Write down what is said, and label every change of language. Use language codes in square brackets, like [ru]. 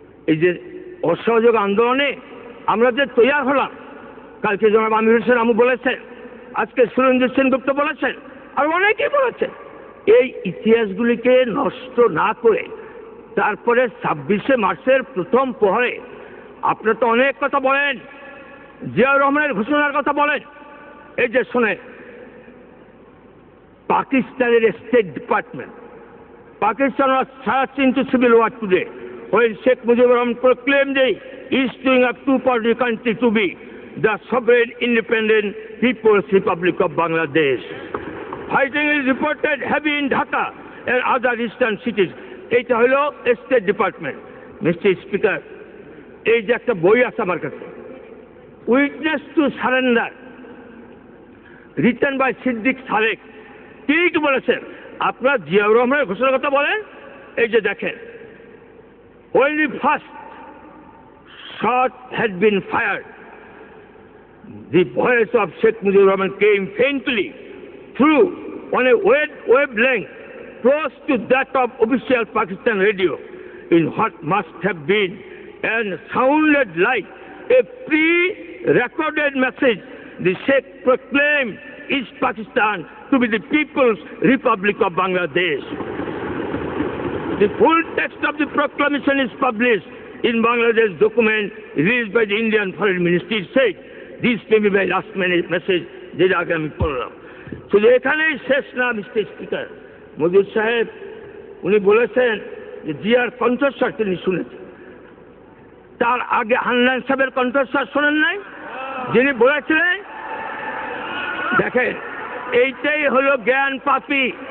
[bn] এই যে অসহযোগ আন্দোলনে আমরা যে তৈরি হলাম, কালকে জনাব আমির হোসেন আমু বলেছেন, আজকে সুরেন্দ্র সেনগুপ্ত বলেছেন, আর অনেকেই বলেছেন, এই ইতিহাসগুলিকে নষ্ট না করে তারপরে ২৬শে মার্চের প্রথম প্রহরে আপনারা তো অনেক কথা বলেন, জিয়াউর রহমানের ঘোষণার কথা বলেন। এই যে শোনেন, পাকিস্তানের state department, [en] Pakistan was thrust into civil war today when Sheikh Mujibur Rahman proclaimed the issuing a two-party country to be the sovereign independent People's Republic of Bangladesh. Fighting is reported heavy in Dhaka and other eastern cities. [bn] এটা হলো state department. Mister speaker, এই যে একটা বই আছে আমার কাছে, witness to surrender, [en] written by [bn] Siddique সালেক, তিনি কি বলেছেন? আপনারা জিয়াউর রহমানের ঘোষণার কথা বলেন, এই যে দেখেন, [en] when the first shot had been fired, the voice of Sheikh Mujibur Rahman came faintly through on a wavelength close to that of official Pakistan radio in what must have been and sounded like a pre-recorded message. The Sheikh proclaimed East Pakistan to be the People's Republic of Bangladesh. The full text of the proclamation is published in Bangladesh document released by the Indian Foreign Ministry. It said, this may be my last message, [bn] যেটা আগে আমি পড়লাম। শুধু এখানেই শেষ না mister speaker, Moudud সাহেব উনি বলেছেন যে জিয়ার কণ্ঠস্বর তিনি শুনেছেন, তার আগে হান্নান সাহেবের কণ্ঠস্বর শোনেন নাই, যিনি বলেছিলেন, দেখেন এইটাই হলো জ্ঞান পাপী,